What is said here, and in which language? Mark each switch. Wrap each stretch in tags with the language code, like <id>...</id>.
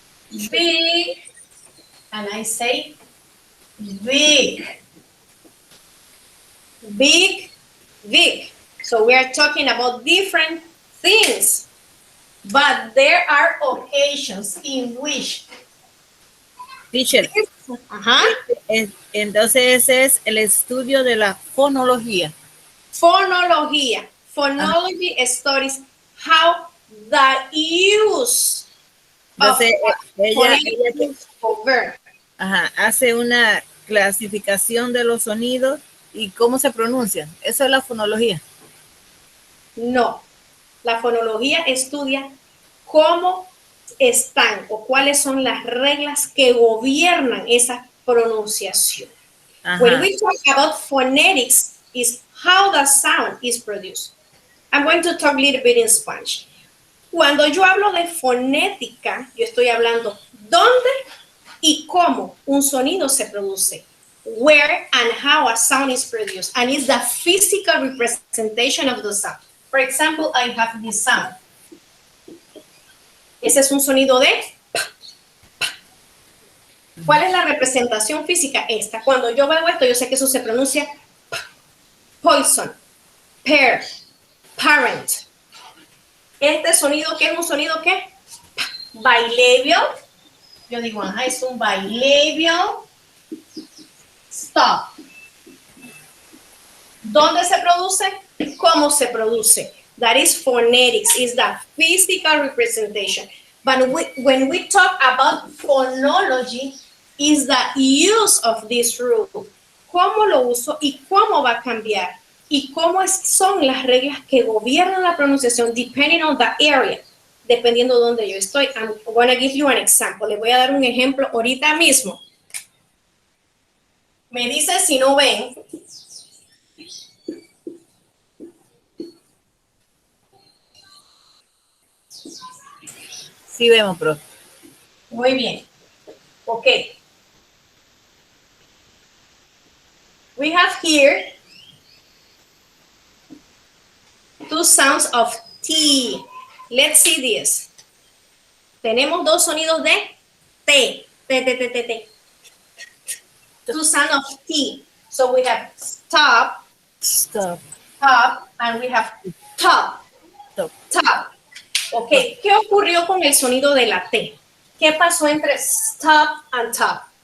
<en>big, and I say big. Big, big. So we are talking about different things. But there are occasions in which. Teacher, Ajá.</en> <es>entonces ese es el estudio de la fonología.</es> <en>Phonology. Phonology studies how the use of</en> <es>Entonces ella</es> <en>phonetics over.</en> <es>ajá, hace una clasificación de los sonidos y cómo se pronuncian. Eso es la fonología. No, la fonología estudia cómo están o cuáles son las reglas que gobiernan esa pronunciación. Ajá.</es> <en>When we talk about phonetics, is how the sound is produced. I'm going to talk a little bit in Spanish.</en> <es>Cuando yo hablo de fonética, yo estoy hablando dónde y cómo un sonido se produce.</es> <en>Where and how a sound is produced. And it's the physical representation of the sound. For example, I have this sound.</en> <es>Ese es un sonido de... ¿Cuál es la representación física? Esta. Cuando yo veo esto, yo sé que eso se pronuncia poison, pear, parent. Este sonido, ¿qué es un sonido qué? Bilabial. Yo digo, ajá, es un bilabial stop. ¿Dónde se produce? ¿Cómo se produce?</es> <en>That is phonetics, is the physical representation. But when we talk about phonology, is the use of this rule.</en> <es>¿Cómo lo uso y cómo va a cambiar? Y cómo son las reglas que gobiernan la pronunciación</es> <en>depending on the area,</en> <es>dependiendo de donde yo estoy.</es> <en>I'm going to give you an example.</en> <es>Le voy a dar un ejemplo ahorita mismo. Me dice si no ven. Sí vemos, profe. Muy bien. Ok.</es> <en>We have here two sounds of T. Let's see this.</en> <es>Tenemos dos sonidos de T.</es> <en>T, T, T, T, T. Two sounds of T. So we have stop, Stop. top, and we have top, Stop. top.</en> <es>Ok, ¿qué ocurrió con el sonido de la T? ¿Qué pasó entre</es> <en>stop and top?</en>